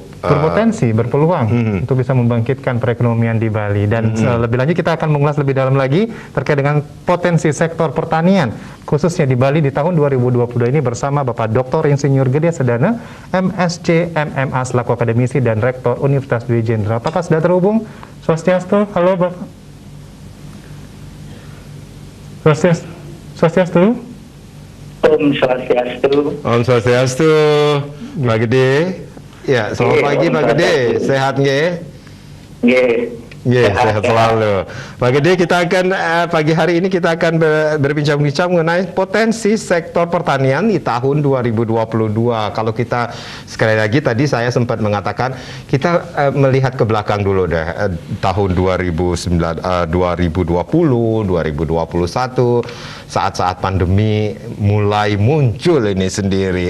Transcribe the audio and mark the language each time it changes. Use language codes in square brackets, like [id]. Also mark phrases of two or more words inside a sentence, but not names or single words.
[id] berpotensi, berpeluang untuk bisa membangkitkan perekonomian di Bali. Dan lebih lanjut kita akan mengulas lebih dalam lagi terkait dengan potensi sektor pertanian khususnya di Bali di tahun 2022 ini bersama Bapak Dr. Insinyur Gede Sedana, MSc, MMA selaku akademisi dan Rektor Universitas Dwi Jenderal. Apakah sudah terhubung? Swastiastu, halo Bapak. Swastiastu. [ban] Om Swastiastu. Om Swastiastu, Pak Gede. [id] Ya, selamat pagi Pak Gede. Sehat nggih? Nggih. Nggih, sehat selalu. Pak Gede, kita akan pagi hari ini kita akan berbincang-bincang mengenai potensi sektor pertanian di tahun 2022. Kalau kita sekali lagi tadi saya sempat mengatakan kita melihat ke belakang dulu deh, tahun 2020, 2021 saat-saat pandemi mulai muncul ini sendiri.